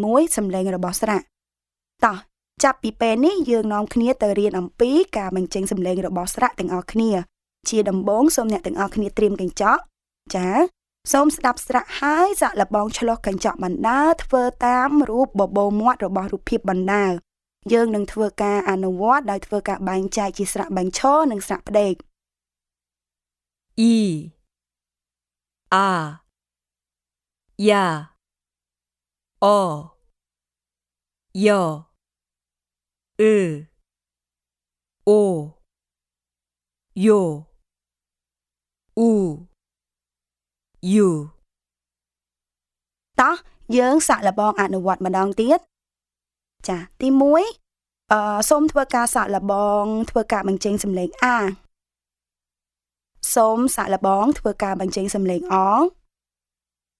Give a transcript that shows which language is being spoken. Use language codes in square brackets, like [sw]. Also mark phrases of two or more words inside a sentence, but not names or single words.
[km] 1 សំឡេងរបស់ស្រៈតោះចាប់ពីពេលនេះយើងនាំគ្នាទៅរៀនអំពីការបញ្ចេញសំឡេងរបស់ស្រៈទាំងអស់គ្នាជាដំបូងសូមអ្នកទាំងអស់គ្នាត្រៀមកញ្ចក់ចាសូមស្ដាប់ស្រៈហើយសាក់លបងឆ្លុះកញ្ចក់បណ្ដើរធ្វើតាមរូបបបោមាត់របស់រូបភាពបណ្ដើរយើងនឹងធ្វើការអនុវត្តដោយធ្វើការបែងចែកជាស្រៈបញ្ឈរនិងស្រៈផ្ដេក [ko] 이, 아, 야, 어, 여, 으, 오, 요, 우, 유 [km] តោះយើងសាក់លបងអនុវត្តម្ដងទៀតចាទី1សូមធ្វើការសាក់លបងធ្វើការបញ្ចេញសំឡេងអាសូមសាក់លបងធ្វើការបញ្ចេញសំឡេងអ